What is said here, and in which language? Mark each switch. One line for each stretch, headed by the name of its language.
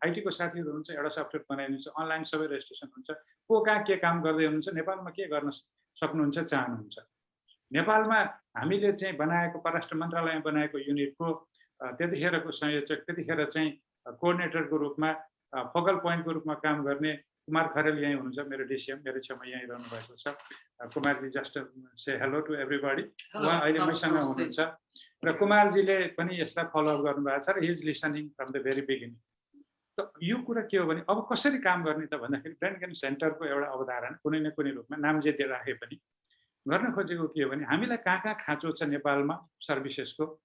Nepali: आइटीको साथीहरू हुन्छ, एउटा सफ्टवेयर बनाइदिन्छ, अनलाइन सबै रेजिस्ट्रेसन हुन्छ, को कहाँ के काम गर्दै हुनुहुन्छ, नेपालमा के गर्न सक्नुहुन्छ चाहनुहुन्छ। नेपालमा हामीले चाहिँ बनाएको परराष्ट्र मन्त्रालयमा बनाएको युनिटको त्यतिखेरको संयोजक, त्यतिखेर चाहिँ कोअर्डिनेटरको रूपमा फोकल पोइन्टको रूपमा काम गर्ने कुमार खरेल यहीँ हुनुहुन्छ, मेरो डिसिएम, मेरो छेउमा यहीँ रहनु भएको छ।
English: Kumarji just say hello to everybody.
Nepali: उहाँ अहिले मसँग हुनुहुन्छ र कुमारजीले पनि यसलाई फलोअप गर्नुभएको छ र
English: His listening from the very beginning.
Nepali: त यो कुरा के हो भने अब कसरी काम गर्ने त भन्दाखेरि ब्रेन गेन सेन्टरको एउटा अवधारणा कुनै न कुनै रूपमा नाम जे राखे पनि गर्न खोजेको के हो भने हामीलाई कहाँ कहाँ खाँचो छ नेपालमा सर्भिसेसको।